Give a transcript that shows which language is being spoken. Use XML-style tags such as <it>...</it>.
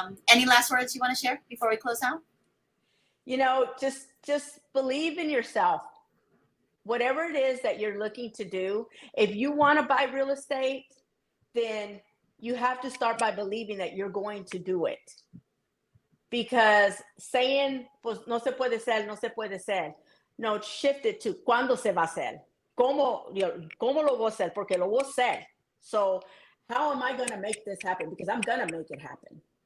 <en>Any last words you want to share before we close out? just believe in yourself. Whatever it is that you're looking to do, if you want to buy real estate, then you have to start by believing that you're going to do it. Because saying,</en> <es>pues no se puede ser, no se puede ser. No,</es> <en>shift it to</en> <es>cuándo se va a hacer. ¿Cómo lo voy a hacer? Porque lo voy a hacer.</es> <en>So how am I going to make this happen? Because I'm going to make it happen.</en>